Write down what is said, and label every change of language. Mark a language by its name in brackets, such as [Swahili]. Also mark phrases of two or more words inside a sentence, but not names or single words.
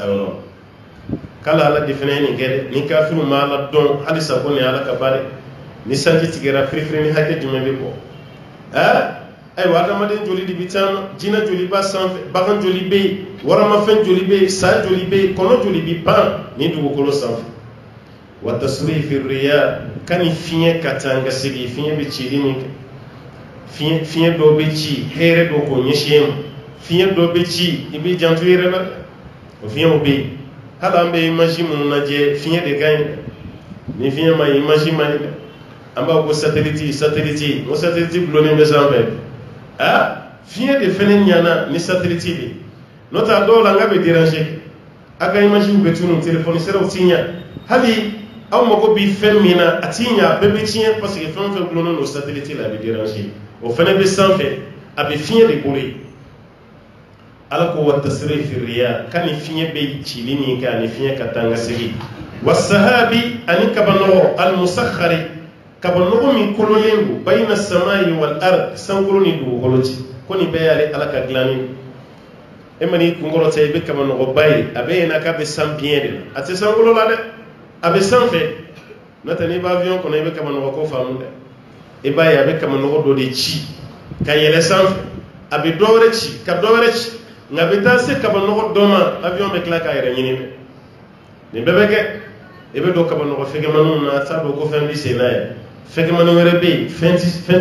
[Bambara] yɔrɔ k'ala ala de fana ye nin kɛ dɛ ni kafiriw ma ala dɔn halisa ko nin ala ka ba dɛ ni sanji tigɛra firifiri ni hakɛ jumɛn bɛ bɔ ayiwa adamaden joli de bɛ taama jinɛ joli b'a sanfɛ bagan joli bɛ yen waramafɛn joli bɛ yen sa joli bɛ yen kɔnɔ joli bɛ pan ni dugukolo sanfɛ [Arabic] وتصريف الرياح [Bambara] kani fiɲɛ ka taa ka segin fiɲɛ bɛ cili min kɛ fiɲɛ dɔw bɛ ci hɛrɛ dɔ k'o ɲɛsin ma fiɲɛ dɔw bɛ ci i b'i janto i yɛrɛ la o fiɲɛw bɛ yen hali an bɛ image minnu lajɛ fiɲɛ de ka ɲi ni fiɲɛ ma ɲi image ma ɲi dɛ an b'a ko satellite o satellite gulonnen bɛ sanfɛ fiɲɛ de fɛnɛ ɲana ni satellite de n'o tɛ a dɔw la n ka bɛ déranger a ka image bɛ tunun téléphone siraw ti ɲa hali aw mago bɛ fɛn min na a ti ɲa a bɛɛ bɛ tiɲɛ [French] parce que [Bambara] fɛn o fɛn gulonnen don satellite la a bɛ déranger o fɛnɛ bɛ sanfɛ a bɛ fiɲɛ de bolo yen ala ko [Arabic] وتصريف الرياح [Bambara] kani fiɲɛ bɛ cili min kɛ ani fiɲɛ ka taa ka segin [Arabic] والسحاب [Bambara] ani kabanɔgɔ [Arabic] المسخر [Bambara] kabanɔgɔ min kololen don [Arabic] بين السماء والأرض [Bambara] sankolo ni dugukolo ci ko nin bɛɛ y'ale ala ka dilanni e ma n'i kunkɔrɔta i bɛ kabanɔgɔba ye a bɛ yen na k'a bɛ san biɲɛ de la a tɛ sankolo la dɛ a bɛ sanfɛ n'o tɛ n'i bɛ avion kɔnɔ i bɛ kabanɔgɔ ko faamu dɛ i b'a ye a bɛ kabanɔgɔ dɔ de ci ka yɛlɛ sanfɛ a bɛ dɔ wɛrɛ ci ka dɔ wɛrɛ ci nka a bɛ taa se kabanɔgɔ dɔ ma avion bɛ tila k'a yɛrɛ ɲini dɛ nin bɛɛ bɛ kɛ i bɛ don kabanɔgɔ fɛgɛmaninw na a t'a dɔn ko fɛn bɛ sen na yɛ fɛgɛmanin wɛrɛ bɛ yen fɛn